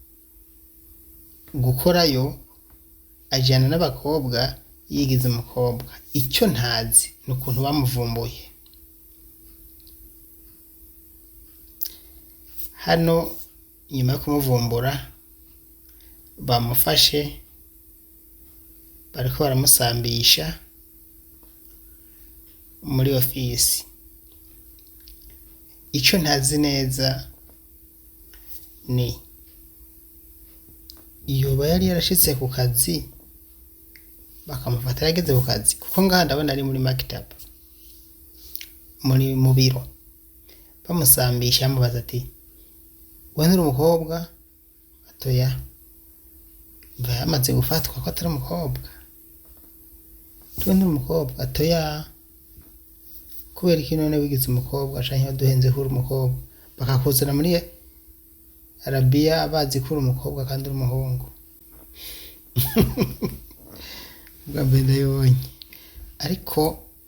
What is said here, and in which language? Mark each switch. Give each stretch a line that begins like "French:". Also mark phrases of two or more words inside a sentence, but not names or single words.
Rundi: gukorayo ajyana n'abakobwa yigize umukobwa icyo ntazi ni ukuntu bamuvumbuye hano nyuma yo kumuvumbura bamufashe bariko baramusambisha muri ofisi icyo ntazi neza ni yoba yari yarashitse ku kazi bakamufata yageze ku kazi kuko ngaha ndabona ari muri maktaba mu biro bamusambisha bamubaza ati wewe nturi umukobwa atoya mva yamaze gufatwa ko atari umukobwa tuwe nturi umukobwa atoya kubera iki none wigize umukobwa canke waduhenze kuri umukobwa bakakuzana muri Arabia bazi kuri umukobwa kandi uri umuhungu bwa mbere ndayibonye ariko